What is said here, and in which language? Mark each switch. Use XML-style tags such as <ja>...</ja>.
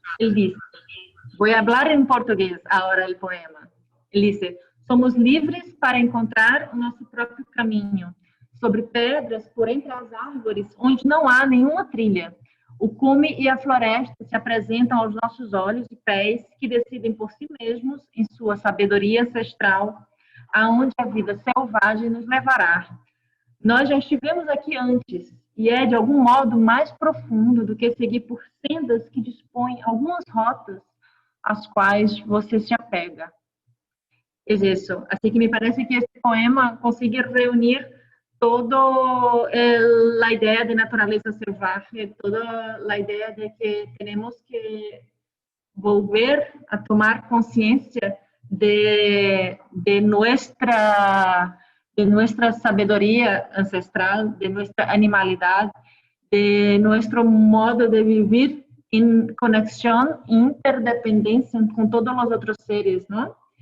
<es>Él dice, voy a hablar en portugués ahora el poema. Él dice,</es> <pt>somos livres para encontrar o nosso próprio caminho, sobre pedras, por entre as árvores, onde não há nenhuma trilha. O cume e a floresta se apresentam aos nossos olhos e pés, que decidem por si mesmos, em sua sabedoria ancestral, aonde a vida selvagem nos levará. Nós já estivemos aqui antes, e é de algum modo mais profundo do que seguir por sendas que dispõem algumas rotas às quais você se apega.</pt> <es>Es eso. Así que me parece que este poema consigue reunir toda la idea de naturaleza salvaje, toda la idea de que tenemos que volver a tomar conciencia de nuestra sabiduría ancestral, de nuestra animalidad, de nuestro modo de vivir en conexión, interdependencia con todos los otros seres, ¿no?</es>